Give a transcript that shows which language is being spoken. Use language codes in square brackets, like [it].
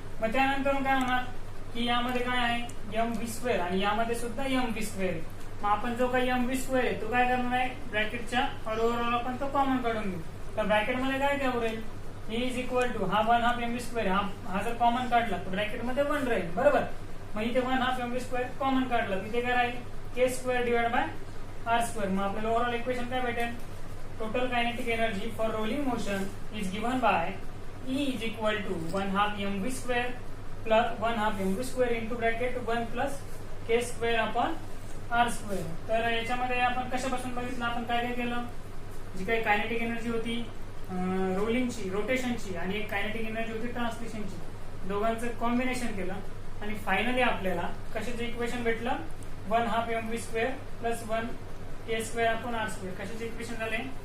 [mr] मग त्यानंतर काय होणार की यामध्ये काय आहे mv स्क्वेअर आणि यामध्ये सुद्धा mv स्क्वेअर आहे. मग आपण जो काही mv स्क्वेअर आहे तो काय करणार आहे ब्रॅकेटच्या ओव्हरऑल आपण तो कॉमन काढून घेऊ. तर ब्रॅकेटमध्ये काय काय राहील? [en] E is equal to [mr] हा 1/2 mv स्क्वेअर हा जर कॉमन काढला तर ब्रॅकेटमध्ये 1 राहील. बरोबर. मग इथे 1/2 mv स्क्वेअर कॉमन काढला तिथे काय राहील? [en] k square divide by R square. [mr] मग आपल्याला ओव्हरऑल इक्वेशन काय भेटेल? [en] Total kinetic energy for rolling motion is given by E is equal to 1/2 mv square plus 1/2 mv square into bracket 1 plus k square upon R square. [mr] तर याच्यामध्ये आपण कशापासून बघितलं? आपण काय काय केलं? जी काही कायनेटिक एनर्जी होती रोलिंगची रोटेशनची आणि एक कायनेटिक एनर्जी होती ट्रान्सलेशनची, दोघांचं कॉम्बिनेशन केलं आणि फायनली आपल्याला कशाचं इक्वेशन भेटलं? [en] 1/2 mv square plus 1 k square upon R square. [mr] कशाचे इक्वेशन झाले?